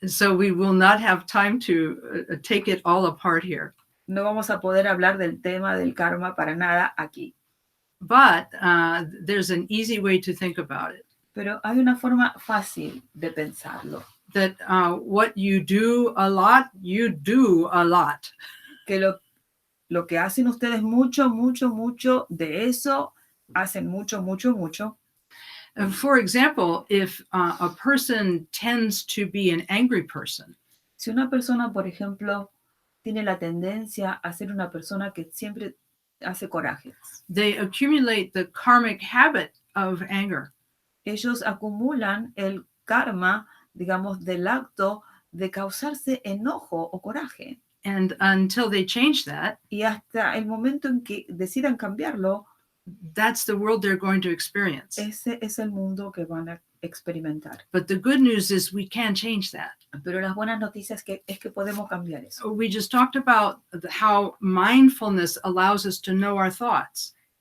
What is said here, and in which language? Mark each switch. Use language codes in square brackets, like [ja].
[en] So we will not have time to take it all apart here. [es] No vamos a poder hablar del tema del karma para nada aquí. [en] But there's an easy way to think about it. [es] Pero hay una forma fácil de pensarlo. [en] That what you do a lot, you do a lot. [es] Que lo que hacen ustedes mucho de eso, hacen mucho. [en] For example, if a person tends to be an angry person. [es] Si una persona, por ejemplo, tiene la tendencia a ser una persona que siempre hace corajes. [en] They accumulate the karmic habit of anger. [es] Ellos acumulan el karma, digamos, del acto de causarse enojo o coraje. [en] And until they change that, [es] y hasta el momento en que decidan cambiarlo, [en] that's the world they're going to experience. [es] Ese es el mundo que van a experimentar. [en] But the good news is we can change that. [es] Pero las buenas noticias es que podemos cambiar eso. [en] We just talked about how mindfulness allows us to know our thoughts.